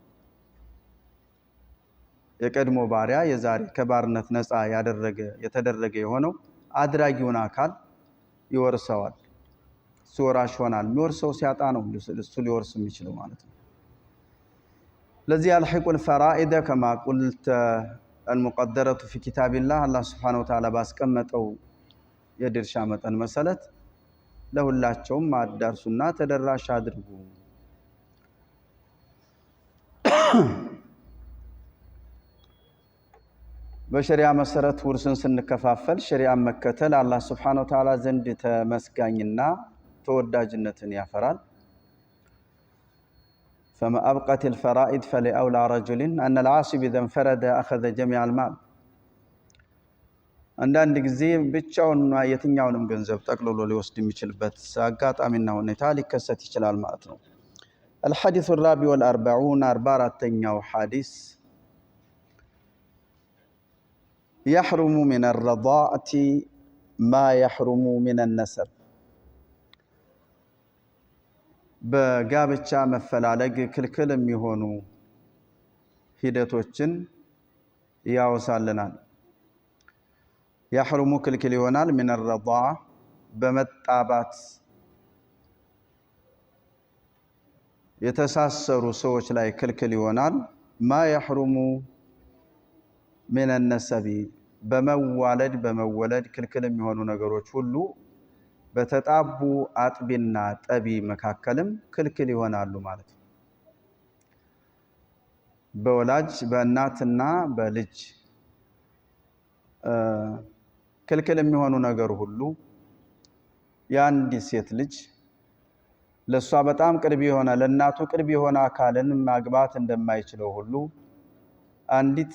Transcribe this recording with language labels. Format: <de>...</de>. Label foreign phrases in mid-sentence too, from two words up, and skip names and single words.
<am>የቀድሞ ባሪያ የዛሬ ከባርነት ነፃ የተደረገ የሆነው አድራጊውን አካል ይወርሰዋል። እሱ ወራሽ ይሆናል። የሚወርሰው ሲያጣ ነው እሱ ሊወርስ የሚችለው ማለት ነው። ለዚህ</am> <ar>ألحقوا الفرائض كما قلت المقدرة في كتاب الله الله سبحانه وتعالى</ar> <am>ባስቀመጠው የድርሻ መጠን መሰረት ለሁላቸውም ማዳርሱና ተደራሽ አድርጉ። በሸሪዓ መሰረት ውርስን ስንከፋፈል ሸሪዓን መከተል አላህ</am> <ar>سبحانه وتعالى</ar> <am>ዘንድ ተመስጋኝና ተወዳጅነትን ያፈራል።</am> <ar>فما أبقت الفرائض فلأولى رجل أن العاصب إذا انفرد أخذ جميع المال</ar> <am>አንዳንድ ጊዜ ብቻውንና የትኛውንም ገንዘብ ጠቅልሎ ሊወስድ የሚችልበት አጋጣሚና ሁኔታ ሊከሰት ይችላል ማለት ነው።</am> <ar>الحديث الرابع والأربعون</ar> <am>44ኛው ሐዲስ</am> <ar>يحرم من الرضاعة ما يحرم من النسب</ar> <am>በጋብቻ መፈላለግ ክልክል የሚሆኑ ሂደቶችን ያወሳልናል።</am> <ar>يحرم</ar> <am>ክልክል ይሆናል</am> <ar>من الرضاعة በመጣባት</ar> <am>የተሳሰሩ ሰዎች ላይ ክልክል ይሆናል።</am> <ar>ما يحرم من النسب</ar> <am>በመወለድ ክልክል የሚሆኑ ነገሮች ሁሉ በተጣቡ አጥቢና ጠቢ መካከልም ክልክል ይሆናሉ ማለት ነው። በወላጅ በእናትና በልጅ ክልክል የሚሆኑ ነገር ሁሉ የአንድ ሴት ልጅ ለሷ በጣም ቅርብ የሆነ ለእናቱ ቅርብ የሆነ አካልን ማግባት እንደማይችለው ሁሉ አንዲት</am>